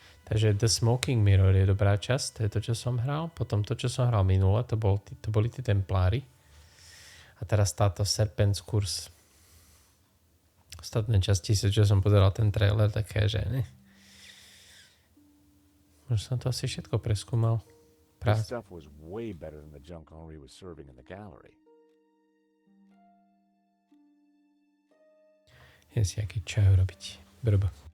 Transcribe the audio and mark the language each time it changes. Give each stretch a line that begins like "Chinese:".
Slovak: Takže The Smoking Mirror je dobrá časť, to je to, čo som hral. Potom to, čo som hral minule, to boli tí templári. A teraz táto Serpent's Curse. Ostatné časti, čo som pozeral ten trailer, také, že ne. Už som to asi všetko preskúmal.
English: This stuff was way better than the junk Henri was serving in the gallery.
Slovak: Idem si nejaký čaj robiť.
English: Brb.